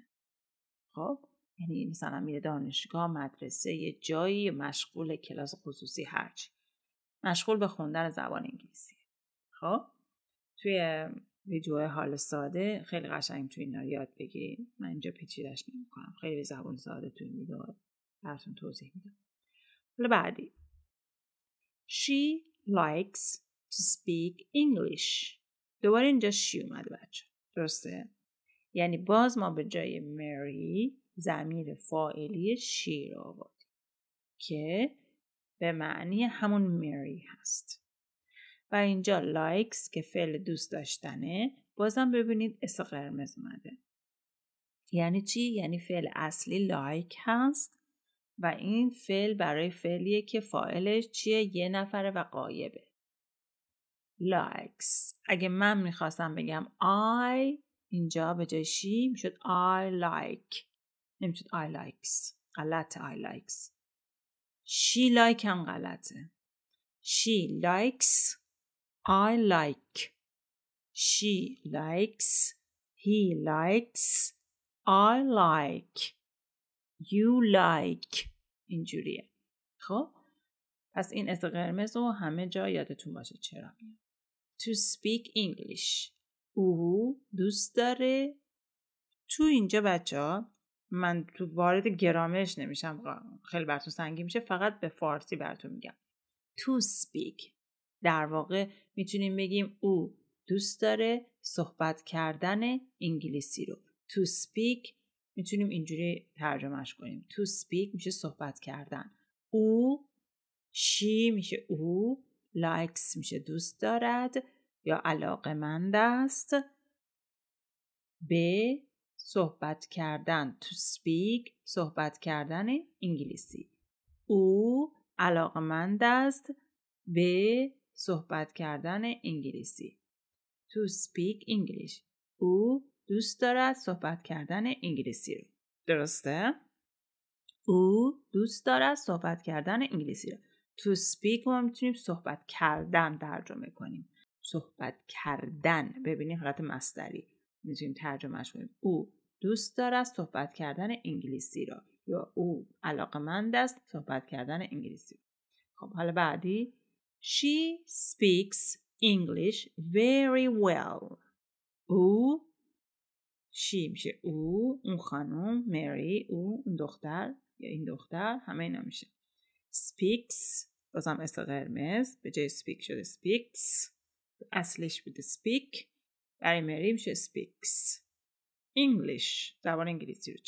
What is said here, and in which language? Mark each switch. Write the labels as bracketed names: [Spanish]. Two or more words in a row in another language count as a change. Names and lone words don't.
[Persian] خب یعنی مثلا میره دانشگاه، مدرسه، یه جایی، مشغول کلاس خصوصی، هرچی، مشغول به خوندن زبان انگلیسی. خب توی ویدیو حال ساده خیلی قشنگ توی اینا یاد بگیرید. من اینجا پیچیده‌اش نمی‌کنم، خیلی زبان ساده توی این ویدیو براتون توضیح میدم. حالا بعدی، [English] She likes to speak English. [Persian] دوباره اینجا she اومده بچه، درسته؟ یعنی باز ما به جای مری ضمیر فاعلی she رو آوردیم که به معنی همون مری هست. و اینجا likes که فعل دوست داشتنه، بازم ببینید اس قرمز اومده. یعنی چی؟ یعنی فعل اصلی like هست و این فعل برای فعلیه که فاعلش چیه؟ یه نفره و غایبه. likes. اگه من میخواستم بگم I، اینجا به جای she میشد [English] I like، [Persian] نمیشد [English] I likes. غلطه I likes. she like [Persian] هم غلطه. [English] she likes، I like. she likes، he likes، I like، you like. [Persian] اینجوریه. خب پس این اس قرمز رو همه جا یادتون باشه چرا میاد. [English] To speak English. [Persian] او دوست داره. تو اینجا بچه‌ها من تو وارد گرامرش نمیشم، خیلی براتون سنگین میشه، فقط به فارسی براتون میگم. [English] To speak [Persian] در واقع میتونیم بگیم او دوست داره صحبت کردن انگلیسی رو. [English] To speak [Persian] میتونیم اینجوری ترجمهش کنیم. [English] To speak [Persian] میشه صحبت کردن. او، she میشه او، likes میشه دوست دارد یا علاقه‌مند است به صحبت کردن. [English] To speak [Persian] صحبت کردن انگلیسی. او علاقه‌مند است به صحبت کردن انگلیسی. [English] To speak English. [Persian] او دوست دارد صحبت کردن انگلیسی رو. درسته؟ او دوست دارد صحبت کردن انگلیسی رو. [English] To speak [Persian] ما میتونیم صحبت کردن ترجمه کنیم. صحبت کردن، ببینید حالت مصدری میتونیم ترجمهش کنیم. او دوست دارد صحبت کردن انگلیسی رو یا او علاقه‌مند است صحبت کردن انگلیسی رو. خب حالا بعدی، [English] She speaks English very well. [Persian] او، she میشه او، اون خانم، مری او، اون دختر یا این دختر، همه اینا میشه. Speaks بازم اس قرمز، به جای speak شده speaks، اصلش بوده speak، برای مری میشه [English] speaks English، [Persian] زبان انگلیسی رو.